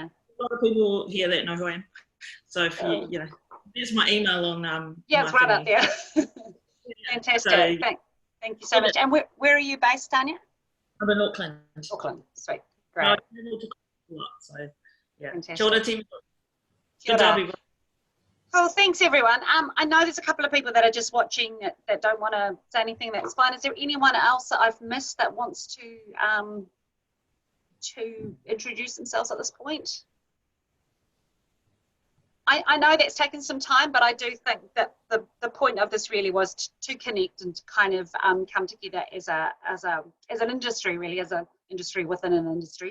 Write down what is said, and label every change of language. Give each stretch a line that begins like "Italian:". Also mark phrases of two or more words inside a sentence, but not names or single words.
English: A lot of people here that know who I am. So if you, there's my email on. Yeah, it's right up there. Fantastic. So, thank you so much. And where are you based, Tanya? I'm in Auckland. Auckland, sweet, great. So yeah, fantastic.
Māori: Kia ora, team. Kia ora.
English: Cool, thanks everyone. I know there's a couple of people that are just watching that don't want to say anything. That's fine. Is there anyone else that I've missed that wants to introduce themselves at this point? I know that's taken some time, but I do think that the point of this really was to connect and to kind of come together as an industry, really, as an industry within an industry.